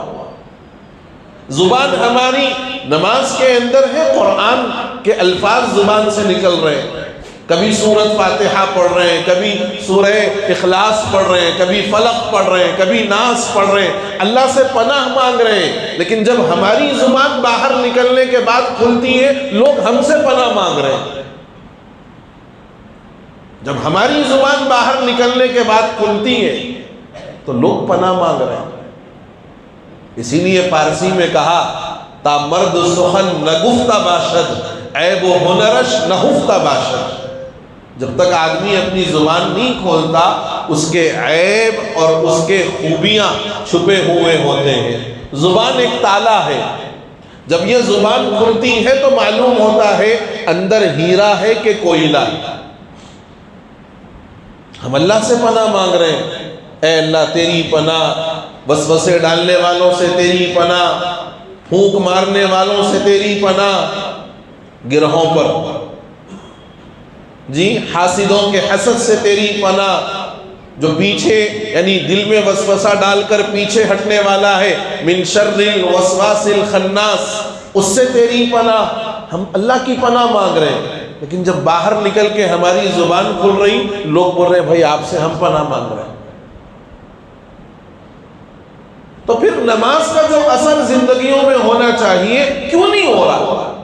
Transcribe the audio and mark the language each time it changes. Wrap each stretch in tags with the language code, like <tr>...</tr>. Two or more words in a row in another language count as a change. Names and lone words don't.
<ur>زبان ہماری نماز کے اندر ہے، قرآن کے الفاظ زبان سے نکل رہے ہیں، کبھی سورۃ فاتحہ پڑھ رہے ہیں، کبھی سورہ اخلاص پڑھ رہے ہیں، کبھی فلق پڑھ رہے ہیں، کبھی ناس پڑھ رہے ہیں، اللہ سے پناہ مانگ رہے ہیں، لیکن جب ہماری زبان باہر نکلنے کے بعد کھلتی ہے، لوگ ہم سے پناہ مانگ رہے ہیں۔ جب ہماری زبان باہر نکلنے کے بعد کھلتی ہے تو لوگ پناہ مانگ رہے ہیں۔ اسی لیے فارسی میں کہا</ur> <fa>تا مرد سخن نگفتہ باشد، عیب و ہنرش نہفتہ باشد۔</fa> <ur>جب تک آدمی اپنی زبان نہیں کھولتا، اس کے عیب اور اس کے خوبیاں چھپے ہوئے ہوتے ہیں۔ زبان ایک تالا ہے، جب یہ زبان کھلتی ہے تو معلوم ہوتا ہے اندر ہیرا ہے کہ کوئلہ۔ ہم اللہ سے پناہ مانگ رہے ہیں، اے اللہ تیری پناہ، وسوسے ڈالنے والوں سے تیری پناہ، پھونک مارنے والوں سے تیری پناہ، گرہوں پر جی حاسدوں کے حسد سے تیری پناہ، جو پیچھے یعنی دل میں وسوسہ ڈال کر پیچھے ہٹنے والا ہے،</ur> <ar>من شر الوسواس الخناس،</ar> <ur>اس سے تیری پناہ۔ ہم اللہ کی پناہ مانگ رہے ہیں، لیکن جب باہر نکل کے ہماری زبان کھل رہی، لوگ بول رہے ہیں بھائی آپ سے ہم پناہ مانگ رہے ہیں۔ تو پھر نماز کا جو اثر زندگیوں میں ہونا چاہیے کیوں نہیں ہو رہا؟</ur>